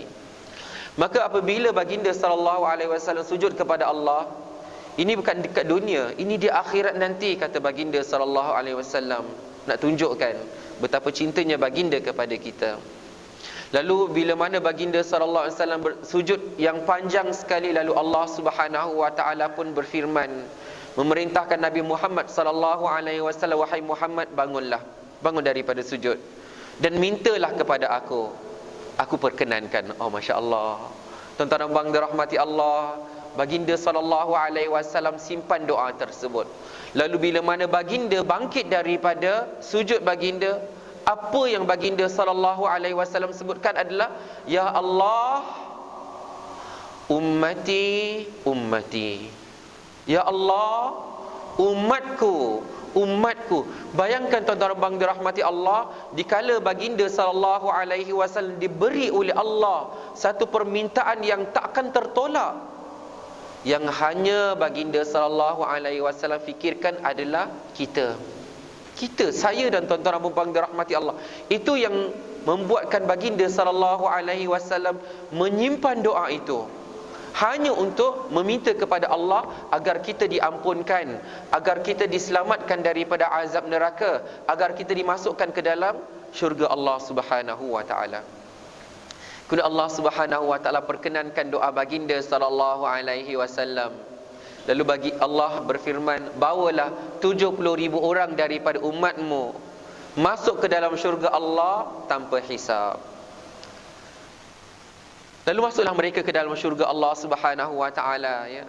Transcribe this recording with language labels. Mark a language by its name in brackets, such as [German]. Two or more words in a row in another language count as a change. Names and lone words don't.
[Malay] Maka apabila baginda [Arabic] sallallahu alaihi wasallam [Malay] sujud kepada Allah, ini bukan dekat dunia, ini di akhirat nanti, kata baginda [Arabic] sallallahu alaihi wasallam, [Malay] nak tunjukkan betapa cintanya baginda kepada kita. Lalu bila mana baginda [Arabic] sallallahu alaihi wasallam [Malay] bersujud yang panjang sekali, lalu Allah [Arabic] Subhanahu wa taala [Malay] pun berfirman, memerintahkan Nabi Muhammad [Arabic] sallallahu alaihi wasallam, [Malay] wahai Muhammad, bangunlah, bangun daripada sujud dan mintalah kepada aku perkenankan. Oh, masya-Allah. Tuan-tuan dan puan dirahmati Allah, baginda [Arabic] sallallahu alaihi wasallam [Malay] simpan doa tersebut. Lalu bila mana baginda bangkit daripada sujud baginda, apa yang baginda [Arabic] sallallahu alaihi wasallam [Malay] sebutkan adalah, [Arabic] ya Allah, ummati ummati. [Malay] Ya Allah, umatku umatku. Bayangkan tuan-tuan dan puan dirahmati Allah, dikala baginda [Arabic] sallallahu alaihi wasallam [Malay] diberi oleh Allah satu permintaan yang takkan tertolak, yang hanya baginda [Arabic] sallallahu alaihi wasallam [Malay] fikirkan adalah kita, saya dan tuan-tuan dan puan dirahmati Allah. Itu yang membuatkan baginda [Arabic] sallallahu alaihi wasallam [Malay] menyimpan doa itu, hanya untuk meminta kepada Allah agar kita diampunkan, agar kita diselamatkan daripada azab neraka, agar kita dimasukkan ke dalam syurga Allah [Arabic] Subhanahu wa taala. [Malay] Kemudian Allah [Arabic] Subhanahu wa taala [Malay] perkenankan doa baginda [Arabic] sallallahu alaihi wasallam. [Malay] Lalu bagi Allah berfirman, bawalah 70,000 orang daripada umatmu masuk ke dalam syurga Allah tanpa hisab. Lalu masuklah mereka ke dalam syurga Allah [Arabic] Subhanahu wa taala, [Malay] ya.